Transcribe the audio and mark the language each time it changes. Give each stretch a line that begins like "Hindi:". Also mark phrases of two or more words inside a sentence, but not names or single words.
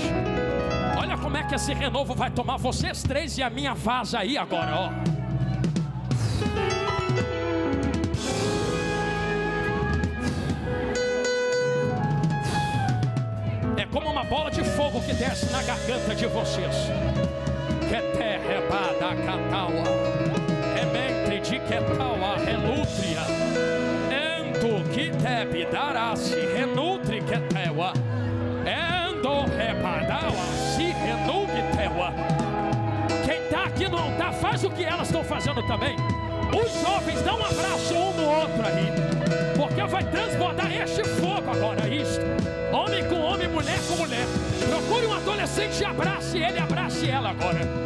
Portuguese: Olha como é que esse renovo vai tomar vocês três e a minha vaza aí agora, ó. É como uma bola de fogo que desce na garganta de vocês. Keterrebada cataua, rementre de ketaua, relútria, endo kiteb darasi, renutri keteua, endo rebadaua, se renugteua. Quem está aqui no altar faz o que elas estão fazendo também. Os jovens dão um abraço um no outro aí, porque vai transbordar este fogo agora, isto. Homem com homem, mulher com mulher. Procure um adolescente e abrace ele, abrace ela agora.